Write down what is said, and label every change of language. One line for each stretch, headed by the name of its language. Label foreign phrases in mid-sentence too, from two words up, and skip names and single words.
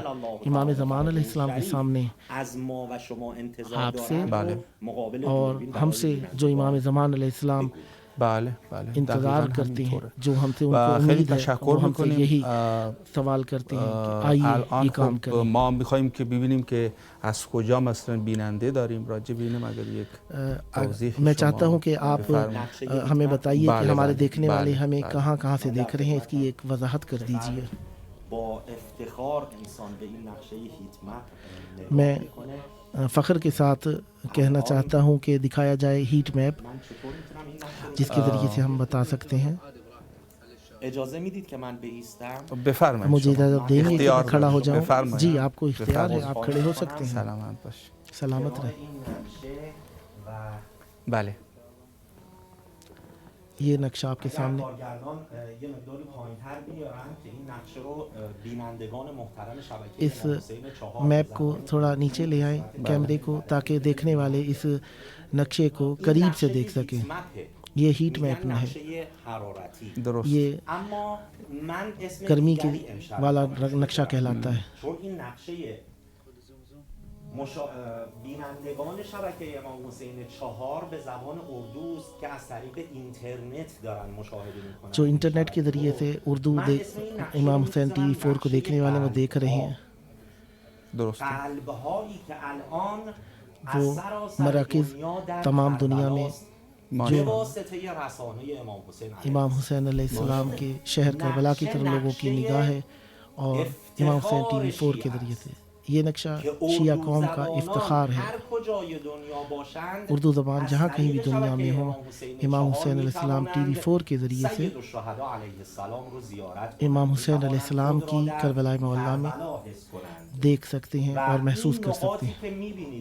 Urdu: امام زمان
Arabic: علیہ السلام
Urdu: کے سامنے آپ سے اور ہم سے جو امام زمان
Arabic: علیہ السلام
Urdu: انتظار کرتے ہیں, جو ہم سے ان کو امید ہے, وہ ہم سے یہی سوال کرتے ہیں کہ آئیے یہ کام کریں.
Persian: ما می‌خوایم که ببینیم که از کجا مثلا بیننده داریم راجع به اینم اگر یک توضیح.
Urdu: میں چاہتا ہوں کہ آپ ہمیں بتائیے کہ ہمارے دیکھنے والے ہمیں کہاں کہاں سے دیکھ رہے ہیں, اس کی ایک وضاحت کر دیجیے.
Persian: با افتخار انسان به این نقشه
English: heat map
Urdu: میں فخر کے ساتھ کہنا چاہتا ہوں کہ دکھایا جائے
English: heat map,
Urdu: جس کے ذریعے سے ہم بتا سکتے ہیں.
Persian: اجازه میدید که من بایستم؟ بفرمایید.
Urdu: مجھے اجازت دیں گے کہ میں کھڑا ہو جاؤں؟ جی آپ کو اختیار ہے, آپ کھڑے ہو سکتے ہیں.
Persian: سلامت باش.
Urdu: سلامت رہے.
Persian: بله.
Urdu: یہ نقشہ آپ کے سامنے. اس میپ کو تھوڑا نیچے لے آئیں کیمرے کو, تاکہ دیکھنے والے اس نقشے کو قریب سے دیکھ سکیں. یہ
English: heat map
Urdu: ہے, یہ گرمی کے والا نقشہ کہلاتا ہے.
Persian: بینندگان شبکه امام حسین 4 به زبان اردو است که از طریق اینترنت دارن مشاهده میکنن,
Urdu: جو انٹرنیٹ کے ذریعے سے اردو امام حسین ٹی وی 4 کو دیکھنے والے وہ دیکھ رہے ہیں.
Persian: درست. قلبهایی که الان
Urdu: وہ مراکز تمام دنیا میں
Persian: جو واسطه رسانه
Urdu: امام حسین
Arabic: علیہ السلام
Urdu: کے شہر کربلا کی طرف لوگوں کی نگاہ ہے, اور امام حسین ٹی وی 4 کے ذریعے سے یہ نقشہ شیعہ قوم کا افتخار ہے. اردو زبان جہاں کہیں بھی دنیا میں ہو، امام حسین
Arabic: علیہ السلام
Urdu: ٹی وی 4 کے ذریعے سے امام حسین
Arabic: علیہ السلام
Urdu: کی کربلا معلیٰ میں دیکھ سکتے ہیں اور محسوس کر سکتے ہیں.